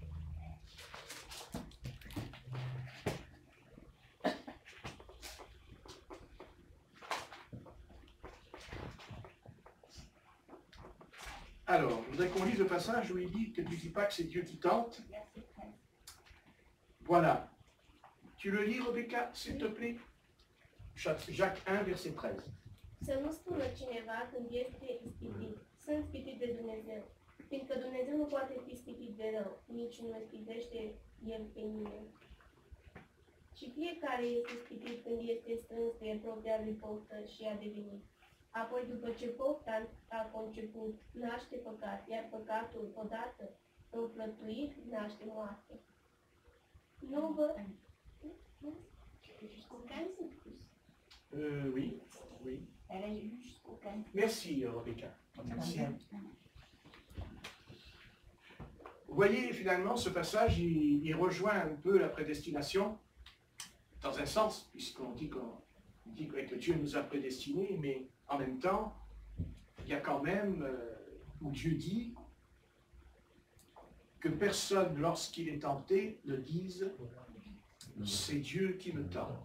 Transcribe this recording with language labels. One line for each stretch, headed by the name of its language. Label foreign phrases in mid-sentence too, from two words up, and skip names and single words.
French: Alors, je voudrais qu'on lise le passage où il dit que tu ne dis pas que c'est Dieu qui tente. Voilà. Tu le lis, Rebecca, s'il te plaît? Jacques 1, verset 13.
Romanian: Să nu spună cineva când este ispitit, sunt ispitit de Dumnezeu, fiindcă Dumnezeu nu poate fi ispitit de rău, nici nu ispitește El pe nimeni. Și fiecare este ispitit când este strâns de propria lui poftă și a devenit. Apoi, după ce pofta a conceput, naște păcat, iar păcatul, odată înflătuit, naște moarte. Nu vă...
French: Jusqu'au 15? Oui, oui. Elle a lu jusqu'au 15. Merci, Rebecca. Merci. Vous voyez, finalement, ce passage, il rejoint un peu la prédestination, dans un sens, puisqu'on dit que Dieu nous a prédestinés, mais en même temps, il y a quand même où Dieu dit que personne, lorsqu'il est tenté, ne dise « c'est Dieu qui me tente ».